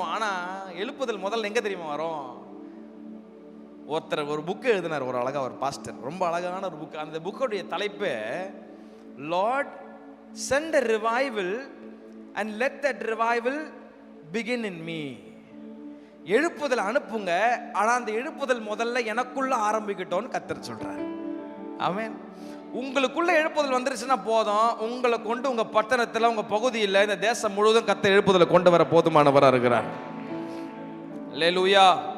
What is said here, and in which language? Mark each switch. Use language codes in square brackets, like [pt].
[ta] ஆனா எழுப்புதல் முதல்ல எங்க தெரியுமா வரும்? ஒருத்தர் ஒரு புக் எழுதினார், ஒரு அழகா, ஒரு பாஸ்டர், ரொம்ப அழகான ஒரு புக். அந்த புக்கோடைய தலைப்பு [en] Lord send a revival and let that revival begin in me. [ta] எழுப்புதல் அனுப்புங்க, ஆனா அந்த எழுப்புதல் முதல்ல எனக்குள்ள ஆரம்பிக்கட்டும்னு கர்த்தர் சொல்றார். ஆமென். உங்களுக்குள்ள எழுப்புதல் வந்துருச்சுன்னா போதும், உங்களை கொண்டு உங்க பட்டணத்துல, உங்க பகுதியில், இந்த தேசம் முழுவதும் கர்த்தர் எழுப்புதலை கொண்டு வர போதுமானவரா இருக்கிறார். அல்லேலூயா.